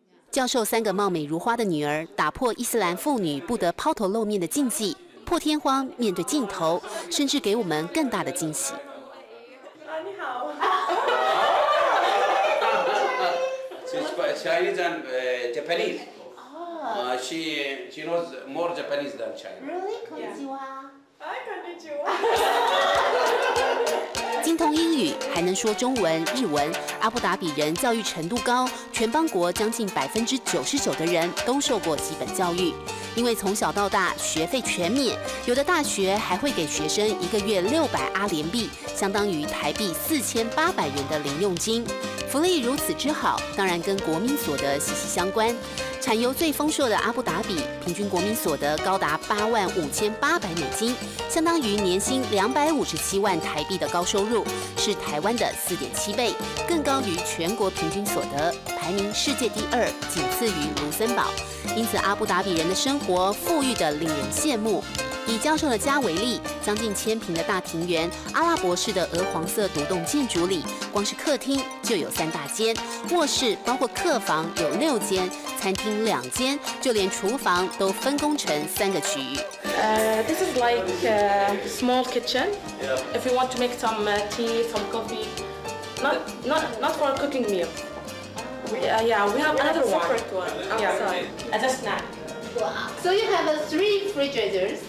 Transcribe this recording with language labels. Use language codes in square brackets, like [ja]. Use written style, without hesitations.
[zh] 教授3个貌美如花的女儿，打破伊斯兰妇女不得抛头露面的禁忌，破天荒面对镜头，甚至给我们更大的惊喜。你好。 [en] She's Chinese and Japanese. She knows more Japanese than Chinese. Really? Konnichiwa. Hi, konnichiwa. [zh] 精通英语，还能说中文、日文。阿布达比人教育程度高，全邦国将近99%的人都受过基本教育。因为从小到大学费全免，有的大学还会给学生1个月600阿联币，相当于台币4800元的零用金。福利如此之好，当然跟国民所得息息相关。产油最丰硕的阿布达比，平均国民所得高达85800美金，相当于年薪257万台币的高收入，是台湾的4.7倍，更高于全国平均所得，排名世界第2，仅次于卢森堡。因此，阿布达比人的生活富裕得令人羡慕。以教授的家为例，将近1000平的大庭园，阿拉伯式的鹅黄色独栋建筑里，光是客厅就有3大间，卧室包括客房有6间，餐厅2间，就连厨房都分工成3个区域。 [en] This is like a small kitchen. If you want to make some tea, some coffee, not for a cooking meal. Yeah, we have another separate one outside as a snack. Wow. So you have 3 refrigerators?